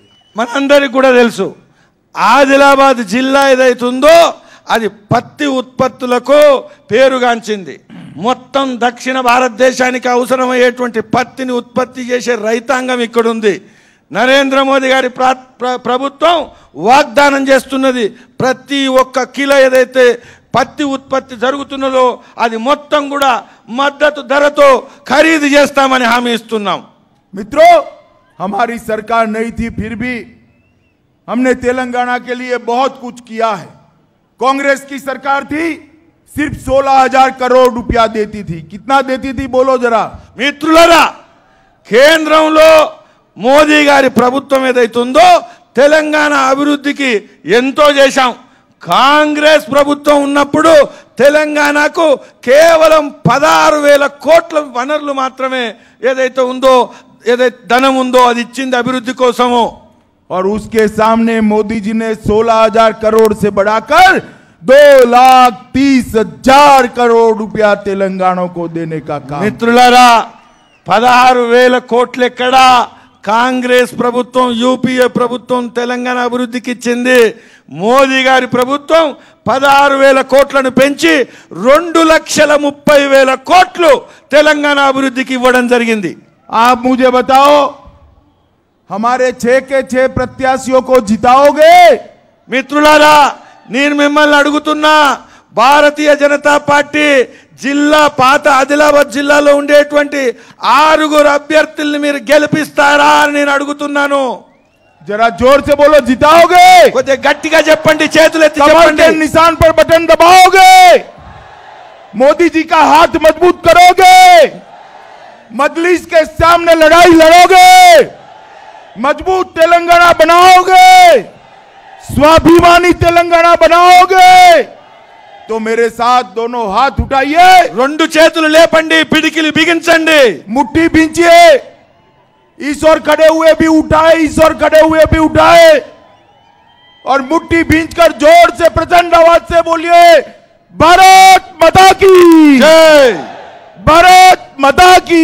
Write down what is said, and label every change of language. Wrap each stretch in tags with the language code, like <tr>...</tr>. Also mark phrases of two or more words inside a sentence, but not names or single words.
<te>మనందరికీ కూడా తెలుసు ఆదిలాబాద్ జిల్లా ఏదైతుందో అది పత్తి ఉత్పత్తులకు పేరుగాంచింది। మొత్తం దక్షిణ భారతదేశానికి అవసరమయ్యేటువంటి పత్తిని ఉత్పత్తి చేసే రైతాంగం ఇక్కడ ఉంది। నరేంద్ర మోదీ గారి ప్రభుత్వం వాగ్దానం చేస్తున్నది ప్రతి ఒక్క కిలో ఏదైతే పత్తి ఉత్పత్తి జరుగుతున్నదో అది మొత్తం కూడా మద్దతు ధరతో ఖరీదు చేస్తామని హామీ ఇస్తున్నాం।</te> <hi>मित्रों, हमारी सरकार नहीं थी फिर भी हमने तेलंगाना के लिए बहुत कुछ किया है। कांग्रेस की सरकार थी सिर्फ 16,000 करोड़ रुपया देती थी। कितना देती थी बोलो जरा।</hi> <te>మిత్రులారా కేంద్రంలో మోదీ గారి ప్రభుత్వం ఏదైతుందో తెలంగాణ అభివృద్ధికి ఎంతో చేశాం। కాంగ్రెస్ ప్రభుత్వం ఉన్నప్పుడు తెలంగాణకు కేవలం 16,000 కోట్ల వనరులు మాత్రమే ఏదైతే ఉందో ఏదైతే ధనం ఉందో అది ఇచ్చింది అభివృద్ధి కోసము।</te> <hi>और उसके सामने मोदी जी ने 16,000 करोड़ से बढ़ाकर 2,30,000 करोड़ रुपया तेलंगाना को देने का काम।</hi> <te>మిత్రులారా 16,000 కోట్లు ఎక్కడ కాంగ్రెస్ ప్రభుత్వం యూపీఏ ప్రభుత్వం తెలంగాణ అభివృద్ధికి ఇచ్చింది। మోదీ గారి ప్రభుత్వం 16,000 కోట్లను పెంచి 2,30,000 కోట్లు తెలంగాణ అభివృద్ధికి ఇవ్వడం జరిగింది।</te> <hi>आप मुझे बताओ हमारे 6 के 6 प्रत्याशियों को जिताओगे?</hi> <te>మిత్రులారా నేను మిమ్మల్ని అడుగుతున్నా భారతీయ జనతా పార్టీ జిల్లా పాత ఆదిలాబాద్ జిల్లాలో ఉండేటువంటి 6 అభ్యర్థుల్ని మీరు గెలిపిస్తారా అని నేను అడుగుతున్నాను।</te> <hi>जरा जोर से बोलो, जिताओगे?</hi> <te>కొద్దిగా గట్టిగా చెప్పండి, చేతులు ఎత్తి</te> <hi>कमर</hi> <te>చెప్పండి।</te> <hi>के निशान पर बटन दबाओगे? मोदी जी का हाथ मजबूत करोगे? मजलिस के सामने लड़ाई लड़ोगे? मजबूत तेलंगाना बनाओगे? स्वाभिमानी तेलंगाना बनाओगे? तो मेरे साथ दोनों हाथ उठाइए,</hi> <te>2 చేతులు లేపండి, పిడికిలి బిగించండి,</te> <hi>मुट्ठी भींचिए। इस ओर खड़े हुए भी उठाए, इस ओर खड़े हुए भी उठाए और मुट्ठी भींचकर जोर से प्रचंड आवाज से बोलिए, भारत माता की జై भारत माता की</hi>